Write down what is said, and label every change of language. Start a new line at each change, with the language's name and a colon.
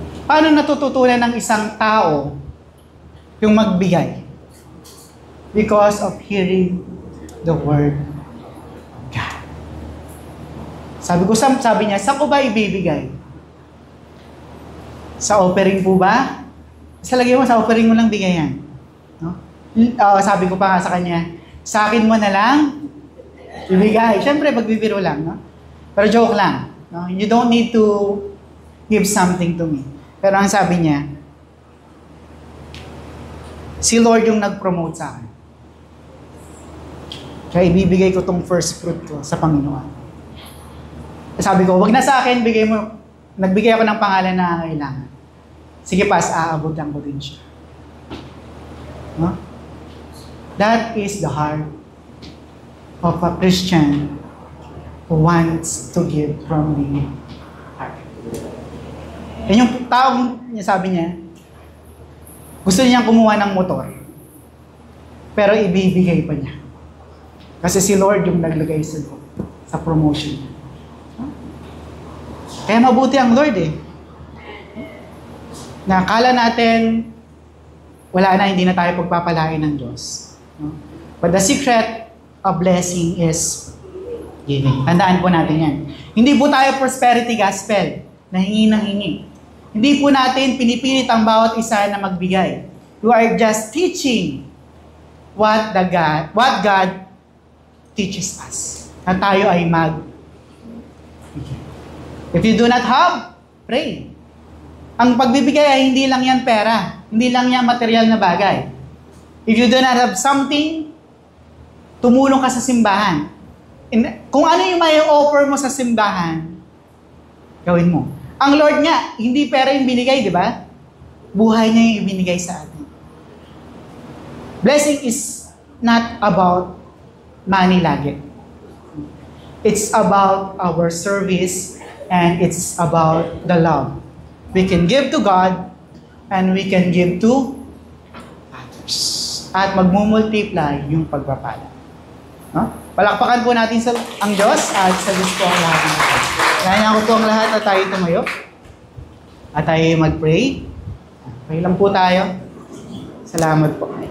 Filipino: Paano natututunan ng isang tao yung magbigay?
English: Because of hearing the word of God.
Filipino: Sabi niya, saan ko ba ibibigay? Sa offering po ba? Sa lagay mo, sa offering mo lang bigay yan. No? Sabi ko pa nga sa kanya, sa akin mo na lang ibigay. Siyempre, magbibiro lang. No? Pero joke lang. No?
English: You don't need to give something to me.
Filipino: Pero ang sabi niya, si Lord yung nag-promote sa akin. Kaya ibibigay ko tong first fruit ko sa Panginoon. Sabi ko, wag na sa akin, bigay mo. Nagbigay ako ng pangalan na kailangan. Sige pas, aabutan ko din siya. No?
English: That is the heart of a Christian who wants to give from the heart.
Filipino: Yan yung taong niya, sabi niya, gusto niyang kumuha ng motor, pero ibibigay pa niya. Kasi si Lord yung naglagay sa promotion niya. Kaya mabuti ang Lord eh. Nakala natin, wala na, hindi na tayo pagpapalain ng Diyos. No?
English: But the secret of blessing is giving.
Filipino: Tandaan po natin yan. Hindi po tayo prosperity gospel na hingi ng hingi. Hindi po natin pinipilit ang bawat isa na magbigay.
English: We are just teaching what God teaches us.
Filipino: Na tayo ay magbigay.
English: If you do not have, pray.
Filipino: Ang pagbibigay ay hindi lang yan pera. Hindi lang yan material na bagay.
English: If you do not have something,
Filipino: tumulong ka sa simbahan. Kung ano yung may offer mo sa simbahan, gawin mo. Ang Lord nga, hindi pera yung binigay, di ba? Buhay niya yung ibinigay sa atin.
English: Blessing is not about money
Filipino: lagi.
English: It's about our service and it's about the love. We can give to God and we can give to others.
Filipino: At magmumultiply yung pagpapala. No? Palakpakan po natin ang Diyos at sa Diyos po ang lahat ng ito. Kaya ko po ang lahat at tayo tumayo. At tayo mag-pray. Pray lang po tayo. Salamat po.